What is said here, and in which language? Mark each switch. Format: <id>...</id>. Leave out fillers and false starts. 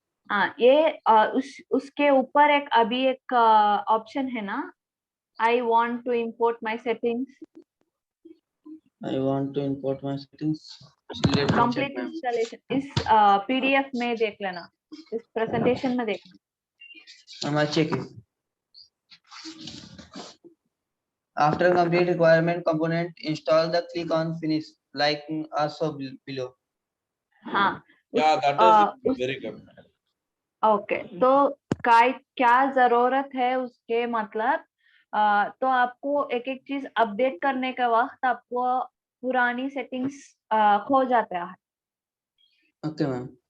<hi>हाँ, ये उसके ऊपर अभी एक ऑप्शन है ना,</hi> <en>I want to import my settings, I want to import my settings. Let me check complete ma'am. Installation.</en> <hi>इस पीडीएफ में देख लेना, इस प्रेजेंटेशन में देखना।</hi> <en>Ma'am I check it. After complete requirement component install the click on finish like also below.</en> <hi>हाँ,</hi> <en>Yeah, that is very good.</en> <hi>Okay, तो क्या जरूरत है उसके मतलब तो आपको एक एक चीज अपडेट करने के वक्त आपको पुरानी सेटिंग्स खो जाता है।</hi> <en>Okay ma'am.</en>